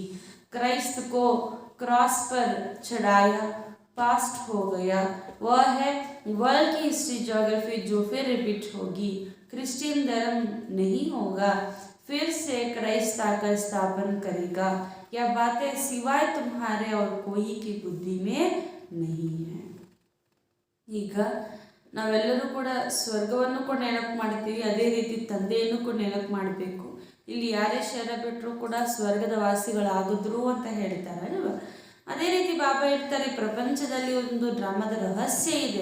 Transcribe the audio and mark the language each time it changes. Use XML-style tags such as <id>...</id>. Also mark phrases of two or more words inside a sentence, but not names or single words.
<hi>क्राइस्ट को क्रॉस पर चढ़ाया, पास्ट हो गया. वह है वर्ल्ड की</hi> <en>history geography</en> <hi>जो फिर रिपीट होगी. क्रिश्चियन धर्म नहीं होगा, फिर से क्राइस्ट आकर स्थापन करेगा. यह बातें सिवाय तुम्हारे और कोई की बुद्धि में नहीं है.</hi> <kn>ಈಗ ನಾವೆಲ್ಲರೂ ಕೂಡ ಸ್ವರ್ಗವನ್ನು ಕೂಡ ನೆನಪು ಮಾಡ್ತೀವಿ, ಅದೇ ರೀತಿ ತಂದೆಯನ್ನು ಕೂಡ ನೆನಪು ಮಾಡಬೇಕು. ಇಲ್ಲಿ ಯಾರೇ ಶರ ಬಿಟ್ಟರು ಕೂಡ ಸ್ವರ್ಗದ ವಾಸಿಗಳಾಗಿದ್ರು ಅಂತ ಹೇಳ್ತಾರೆ ಅಲ್ವಾ. ಅದೇ ರೀತಿ ಬಾಬಾ ಹೇಳ್ತಾರೆ ಪ್ರಪಂಚದಲ್ಲಿ ಒಂದು ಡ್ರಾಮಾದ ರಹಸ್ಯ ಇದೆ.</kn>